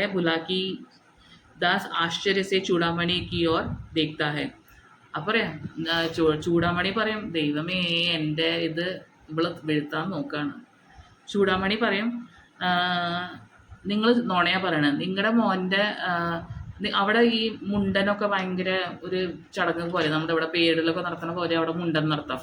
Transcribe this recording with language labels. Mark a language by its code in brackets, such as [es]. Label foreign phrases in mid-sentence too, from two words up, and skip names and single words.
[hi] बुलाकी दास आश्चर्य से चूड़ामणि की ओर देखता है. [ml] പറയാം ചൂടാമണി പറയും, ദൈവമേ എൻ്റെ ഇത് ഇവള് വെഴുത്താൻ നോക്കാണ്. ചൂടാമണി പറയും, നിങ്ങൾ നുണയാ പറയണത്. നിങ്ങളുടെ മോൻ്റെ അവിടെ ഈ മുണ്ടനൊക്കെ ഭയങ്കര ഒരു ചടങ്ങ് പോലെ, നമ്മുടെ ഇവിടെ പേരിലൊക്കെ നടത്തുന്ന പോലെ അവിടെ മുണ്ടൻ നടത്താം.